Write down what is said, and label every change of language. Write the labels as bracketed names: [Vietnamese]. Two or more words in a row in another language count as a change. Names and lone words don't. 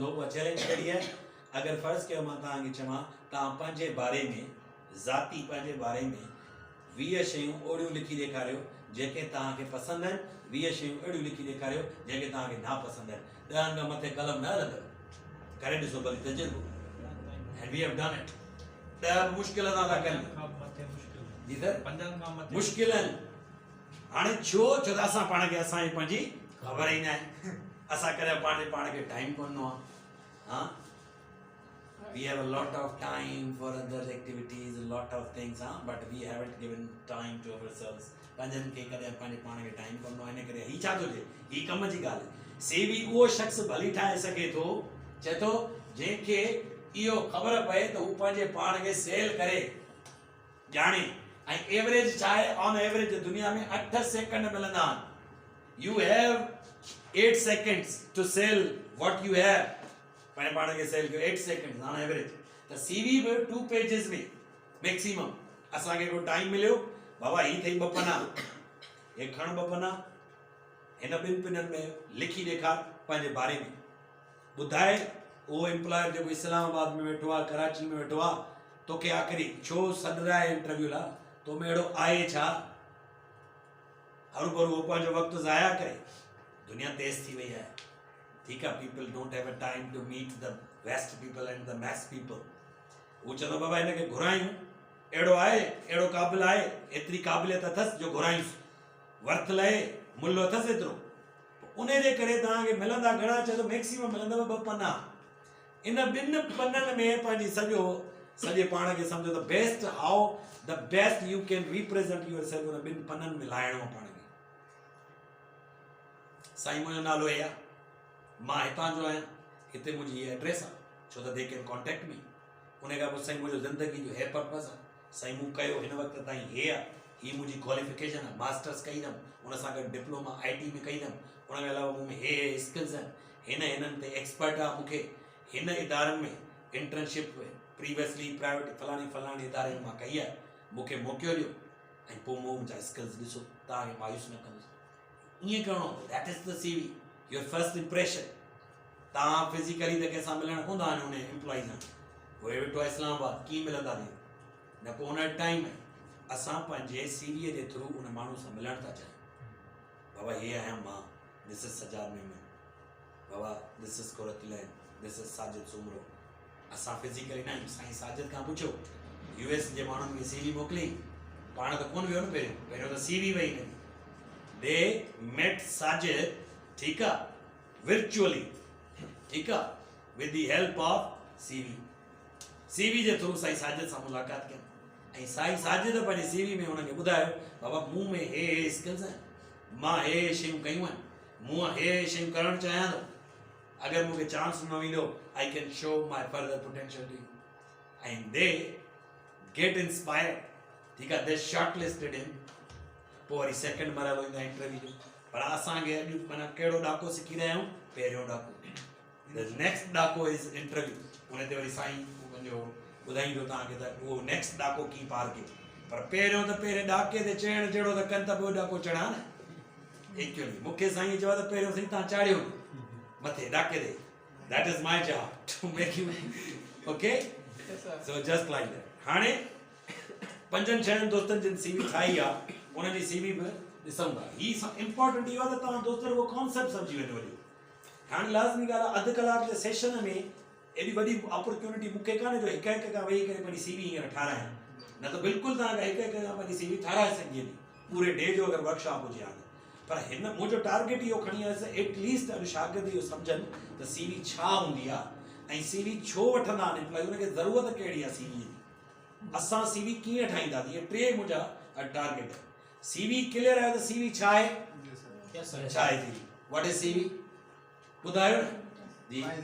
[Sindhi] उहा चैलेंज कहिड़ी आहे, अगरि फ़र्ज़ु कयो मां तव्हांखे चवां तव्हां पंहिंजे बारे में, ज़ाती पंहिंजे बारे में 20 शयूं अहिड़ियूं लिखी ॾेखारियो जेके तव्हांखे पसंदि आहिनि, 20 शयूं अहिड़ियूं लिखी ॾेखारियो जेके तव्हांखे नापसंदि आहिनि। 10 खां मथे कलम न हलंदव, करे ॾिसो भली तजुर्बो। [English] And we have done it। [Sindhi] 10 मुश्किल सां था कनि, मुश्किल आहिनि। हाणे छो त असां पाण खे, असांजी पंहिंजी ख़बर ई न आहे, असां कॾहिं पाण खे टाइम कोन ॾिनो आहे। हा, [English] we have a lot of time for other activities, a lot of things, but we haven't given time to ourselves। [Sindhi] पंहिंजनि खे कॾहिं पंहिंजे पाण खे टाइम कोन ॾिनो, इन करे हीउ छा थो थिए, हीउ कम जी ॻाल्हि आहे। CV उहो शख़्स भली ठाहे सघे थो, चए थो जंहिंखे इहो ख़बर पए त हू पंहिंजे पाण खे सेल करे, ॼाणे। ऐं एवरेज छा आहे, [English] on average [Sindhi] दुनिया में 8 सेकंड मिलंदा आहिनि। [English] you have 8 seconds to sell what you have। [Sindhi] पंहिंजे पाण खे सेल कयो 8 [English] second on average. [Sindhi] त CV बि 2 पेजिस में मैक्सिमम। असांखे को टाइम मिलियो, बाबा ही अथई 2 पना, हे खण 2 पना, हिन 2 पननि में लिखी ॾेखार पंहिंजे बारे में, ॿुधाए। उहो एम्प्लॉयर जेको इस्लामाबाद में वेठो आहे, कराची में वेठो आहे, तोखे आख़िरी छो सॾ आहे इंटरव्यू लाइ तो में अहिड़ो आहे छा हरू भरू पंहिंजो वक़्तु ज़ाया करे दुनिया तेज़ थी वई आहे ठीकु आहे [English] people don't have a time to meet the best people and the mass people [Sindhi] हू चवंदो बाबा हिनखे घुरायूं अहिड़ो आहे अहिड़ो क़ाबिल आहे एतिरी क़ाबिलियत अथसि जो घुरायूंसि वर्थ लहे मुल्ह अथसि एतिरो उन जे करे तव्हांखे मिलंदा घणा चए थो मैक्सिमम मिलंदव 2 पना इन 2 पननि में पंहिंजी सॼे पाण खे सम्झो त [English] best how the best you can represent your self [Sindhi] उन 2 पननि में लाहिणो आहे पाण खे साईं मुंहिंजो नालो आहे मां हितां जो आहियां हिते मुंहिंजी हीअ एड्रेस आहे छो त [English] they can contact me [Sindhi] उन खां पोइ साईं मुंहिंजो ज़िंदगी जो हे पर्पस आहे साईं मूं कयो हिन वक़्त ताईं हे आहे हीअ मुंहिंजी क्वालिफिकेशन आहे मास्टर्स कईंदुमि उन सां गॾु डिप्लोमा IT में कईंदुमि उन खां अलावा मूं में हे स्किल्स आहिनि हिननि ते एक्सपर्ट आहे मूंखे हिन इदारनि में इंटर्नशिप [English] previously private [Sindhi] फलाणे इदारे में मां कई आहे मूंखे मौक़ो ॾियो ऐं पोइ मूं मुंहिंजा स्किल्स ॾिसो तव्हांखे मायूस न कंदुसि ईअं करिणो [English] that is the CV your first impression [Sindhi] तव्हां फिज़िकली त कंहिंसां मिलणु कोन था वञो उन एम्प्लॉइज़ सां उहे वेठो आहे इस्लामाबाद कीअं मिलंदा न पोइ उन टाइम असां पंहिंजे CV जे थ्रू उन माण्हू सां मिलणु था चाहियूं बाबा हे आहियां मां [English] this is [Sindhi] सजाद मेमन बाबा [English] this is [Sindhi] कुरतलैन [English] this is [Sindhi] साजिद सुमरो असां फिज़िकली न आहियूं साईं साजिद खां पुछो US जे माण्हुनि खे CV मोकिली पाण त कोन वियो न पहिरियों त CV वई न [English] they met [Sindhi] साजिद ठीकु आहे virtually ठीकु आहे [English] with the help of [Sindhi] CV जे थ्रू साईं साजिद सां मुलाक़ात कयमि ऐं साईं साजिद पंहिंजे CV में हुनखे ॿुधायो बाबा मूं में हे स्किल्स आहिनि मां हे शयूं कयूं आहिनि मूं हे शयूं करणु चाहियां थो अगरि मूंखे चांस न मिलियो [English] I can show my further potential to you and they get inspired [Sindhi] ठीकु आहे [English] they short listed [Sindhi] इन पोइ वरी सेकेंड मरहलो ईंदो आहे इंटरव्यू जो पर असांखे अॼु माना कहिड़ो ॾाको सिखी रहिया आहियूं पहिरियों ॾाको [English] the next [Sindhi] ॾाको [English] is interview [Sindhi] उन ते वरी साईं पंहिंजो ॿुधाईंदो तव्हांखे त उहो नेक्स्ट ॾाको कीअं पार कयो पर पहिरियों त पहिरें ॾाके ते चढ़ण जहिड़ो त कनि त ॿियो ॾाको चढ़ा न एक्चुअली मूंखे साईं चयो त पहिरियों साईं तव्हां चाढ़ियो मथे ॾाके ते [English] that is my job to make you okay so just like that [Sindhi] हाणे 5-6 दोस्तनि जिन CV ठाही आहे उन्हनि जी CV बि ॾिसूं था हीअ इम्पोर्टेंट इहो आहे त तव्हां दोस्त उहो कॉन्सेप्ट सम्झी वेंदो वरी हाणे लाज़मी ॻाल्हि आहे अधु कलाक जे सेशन में एॾी वॾी अपॉर्चुनिटी मूंखे कान्हे जो हिक खां वेही करे पंहिंजी CV हींअर ठारायां न त बिल्कुलु तव्हांखे हिक खां पंहिंजी CV ठाराए सघिजे थी पूरे डे जो अगरि वर्कशॉप हुजे हा पर हिन मुंहिंजो टारगेट इहो खणी आयुसि एटलीस्ट अॼु शागिर्द इहो सम्झनि त CV छा हूंदी आहे ऐं CV छो वठंदा आहिनि एम्प्लॉय उनखे ज़रूरत कहिड़ी आहे CV जी असां CV कीअं ठाहींदासीं इहे 3 मुंहिंजा टारगेट आहे CV क्लियर आहे त CV छा आहे छा आहे CV [English] what is CV [Sindhi] ॿुधायो न जी